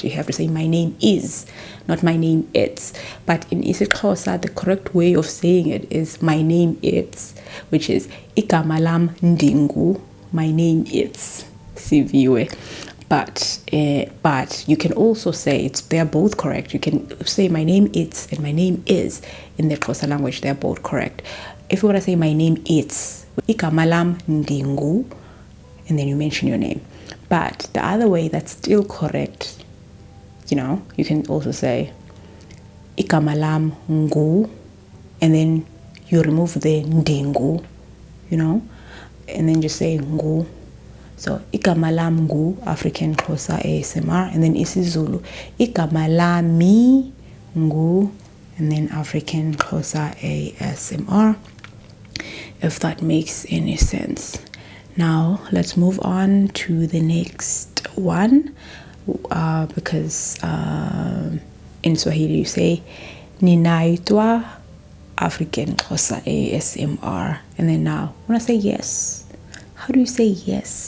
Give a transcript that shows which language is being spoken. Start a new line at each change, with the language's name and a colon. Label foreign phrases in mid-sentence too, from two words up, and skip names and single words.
English: You have to say my name is, not my name it's. But in isiXhosa, the correct way of saying it is my name it's, which is
Xhosa: igama lam ndi ngu,
English: my name it's siviwe. But you can also say they are both correct. You can say my name it's and my name is in the Xhosa language. They are both correct. If you want to say my name it's
Xhosa: igama lam ndi ngu,
English: and then you mention your name. But the other way that's still correct, you can also say
Xhosa: igama lam ngu,
English: and then you remove the ndingu, and then just say ngu. So
Xhosa: igama lam ngu
English: African Xhosa ASMR, and then isiZulu
Zulu: igama lami ngu,
English: and then African Xhosa ASMR, if that makes any sense. Now let's move on to the next one, because in Swahili you say ninaitwa African Xhosa ASMR, and then now when I say yes, how do you say yes?